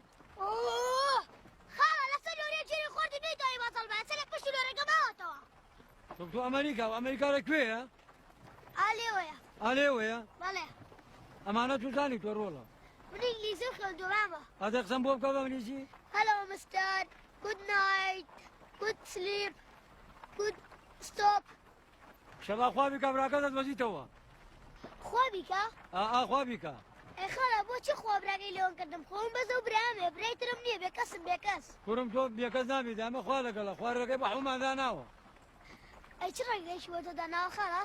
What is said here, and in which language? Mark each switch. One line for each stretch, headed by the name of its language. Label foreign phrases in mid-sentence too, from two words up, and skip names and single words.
Central Kurdish: خاڵە لەسەر لۆرێ جێری خۆردی نەیدۆی بەسەڵ بە سەرێک پشتی لۆرەکە ماوەتەوە تۆ ئەمریکا و ئەمریکا لەکوێیە ئالێوەیە ئالێوەیە بەڵێ ئەمانە تو زانی تۆ ڕۆڵە من ئینگلیزی خوێندووە مامە ئەدە قسەم بۆ بکە بە ئینگلیزی
English: Hello mister good night good sleep good stop
Central Kurdish: شەبا خوا بیکە براکە دەستبەزیتەوە خوا بیکە خوا بیکە ئەی خاڵە بۆچی خوا براکەی لێوان کردم خۆم بەزە و برامێ برایترم نییە بێکەسم بێکەس کوڕم تۆ بێکەس نابێت ئەمە خوا لەگەڵە خوارەکەی بە حومان داناوە ئەی چ ڕێگەیشی بۆ تۆ داناوە خاڵە